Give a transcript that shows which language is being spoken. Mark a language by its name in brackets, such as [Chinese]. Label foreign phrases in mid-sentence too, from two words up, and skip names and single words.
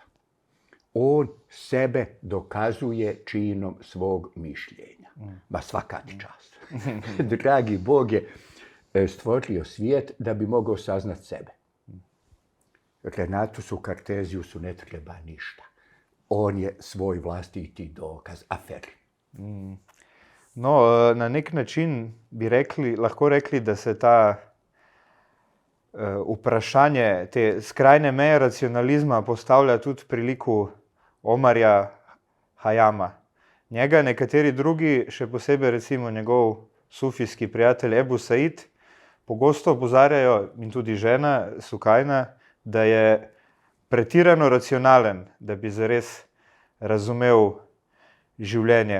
[Croatian] On sebe dokazuje činom svog mišljenja. Ma svaka ti čast. Dragi Bog je stvorio svijet da bi mogao saznat sebe. Renatusu Kartezijusu ne treba ništa. On je svoj vlastiti dokaz, aferi. [Slovenian] No, na nek način bi lahko rekli, da se ta vprašanje te skrajne meje racionalizma postavlja tudi pri liku Omarja Hayama. Njega nekateri drugi, še posebej recimo njegov sufijski prijatelj Ebu Said, pogosto opozarjajo, in tudi žena Sukajna, da je pretirano racionalen, da bi zares razumel življenje.